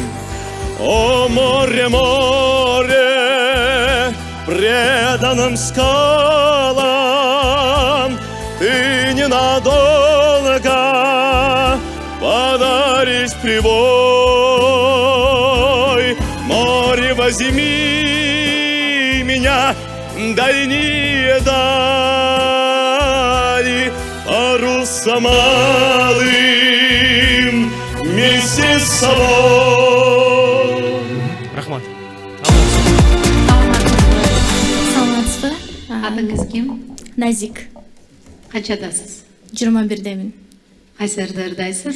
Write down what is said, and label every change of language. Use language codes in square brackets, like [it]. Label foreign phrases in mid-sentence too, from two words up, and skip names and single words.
[ru] О море, море, преданным скалам, ты ненадолго подаришь прибой. Море, возьми меня, дальние дали, парусом малым вместе с собой. [ky] Рахмат. Саламатсызбы? Атыңыз ким? Назик. Канчадасыз? 21-демин. Кайсы ырдайсыз?